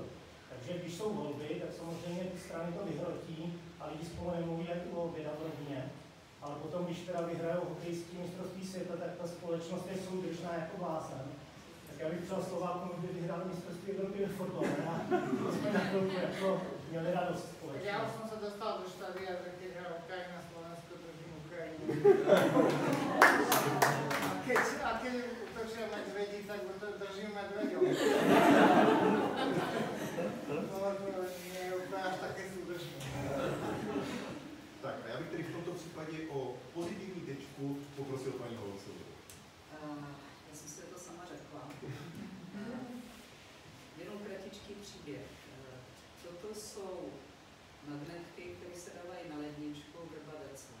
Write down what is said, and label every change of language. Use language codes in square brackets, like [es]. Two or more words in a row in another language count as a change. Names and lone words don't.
[cs] Takže když jsou volby, tak samozřejmě ty strany to vyhrotí a lidi spolu nemluví jak u oběda v rodině. Ale potom, když teda vyhrajou hokejský mistrovství světa, tak ta společnost je soudržná jako blázen. Tak já bych přál Slovákům, kdyby vyhráli mistrovství Evropy ve fotbale a jsme na chvilku jako měli radost společně. [sk] Ja už som sa dostal do štádia, že keď hrá Ukrajina, Slovensko, držím Ukrajinu. A keď útočia medvedí, tak držím medveďov. To nie je úplne až také súdržné. Tak, [cs] a já bych tedy v tomto případě o pozitivní tečku poprosil paní Holcovou. Já jsem si to sama řekla. Jenom kratičký příběh. Toto jsou magnetky, které se dávají na ledničku Vrba Decla.